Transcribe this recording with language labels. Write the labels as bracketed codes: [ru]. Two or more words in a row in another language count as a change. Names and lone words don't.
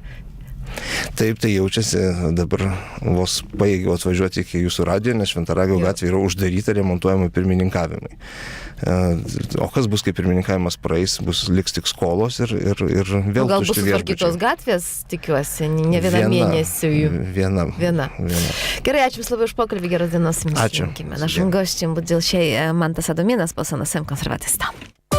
[lt] Taip, tai jaučiasi, dabar vos pajėgiau atvažiuoti iki jūsų radijo, nes Šventaragio gatvė yra uždaryta remontuojamai pirmininkavimai. O kas bus, kai pirmininkavimas praeis, liks tik skolos ir vėl tušti viešbučiai. Gal bus sutvarkytos gatvės, tikiuosi, ne vieną mėnesį jų. Viena. Gerai, ačiū Jums labai už pokalbį, geros dienos. Ačiū. [pl] Naszym gościem był dzisiaj Mantas Adominas, poseł na Sejm Konserwatysta.